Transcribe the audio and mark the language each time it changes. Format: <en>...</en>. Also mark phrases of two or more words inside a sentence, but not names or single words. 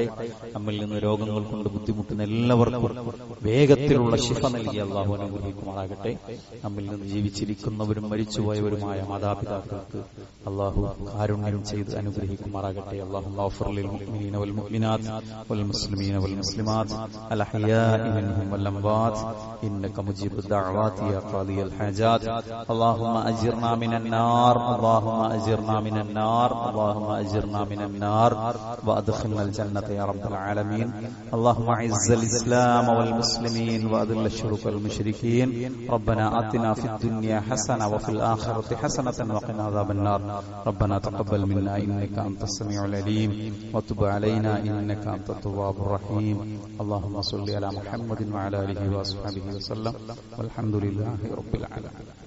<ml>നമ്മിൽ നിന്ന് രോഗങ്ങൾ കൊണ്ട് ബുദ്ധിമുട്ടുന്ന എല്ലാവർക്കും വേഗത്തിലുള്ള ശിഫ നൽകി അല്ലാഹു അനുഗ്രഹിക്കുമാറാകട്ടെ. നമ്മിൽ നിന്ന് ജീവിച്ചിരിക്കുന്നവരും മരിച്ചുപോയവരുമായ മാതാപിതാക്കൾക്ക് അല്ലാഹു കാരുണ്യം ചെയ്ത് അനുഗ്രഹിക്കുമാറാകട്ടെ.</ml> <ar>الله اغفر للمؤمنين والمؤمنات و المسلمين والمسلمات الأحياء منهم والأموات إنك مجيب الدعوات يا قاضي الحاجات اللهم أجرنا من النار اللهم أجرنا من النار اللهم أجرنا من النار وأدخلنا الجنة يا رب العالمين اللهم أعز الإسلام والمسلمين وأذل الشرك والمشركين ربنا آتنا في الدنيا حسنة وفي الآخرة حسنة وقنا عذاب النار ربنا تقبل منا إنك أنت السميع العليم وتب علينا إنك أنت التواب الرحيم اللهم صل على محمد وعلى آله وأصحابه وسلم والحمد لله رب العالمين.</ar>